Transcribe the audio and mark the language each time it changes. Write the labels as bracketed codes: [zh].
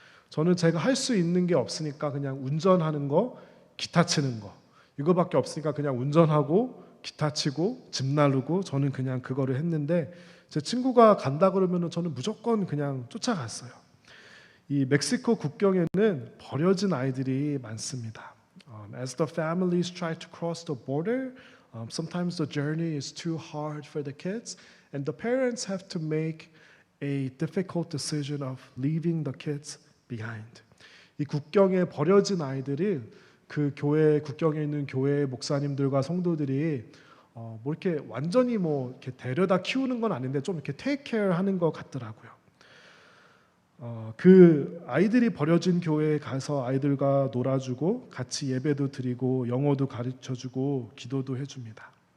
[ko] 저는 제가 할 수 있는 게 없으니까 그냥 운전하는 거, 기타 치는 거 이거밖에 없으니까 그냥 운전하고 기타 치고 집 나르고 저는 그냥 그거를 했는데 제 친구가 간다 그러면은 저는 무조건 그냥 쫓아갔어요. 이 멕시코 국경에는 버려진 아이들이 많습니다. [en] As the families try to cross the border, sometimes the journey is too hard for the kids, and the parents have to make a difficult decision of leaving the kids behind. [ko] 이 국경에 버려진 아이들이 그 교회 국경에 있는 교회 목사님들과 성도들이 이렇게 완전히 이렇게 데려다 키우는 건 아닌데 좀 이렇게 [en] 테이크 케어 [ko] 하는 것 같더라고요. 그 아이들이 버려진 교회에 가서 아이들과 놀아주고 같이 예배도 드리고 영어도 가르쳐주고 기도도 해줍니다.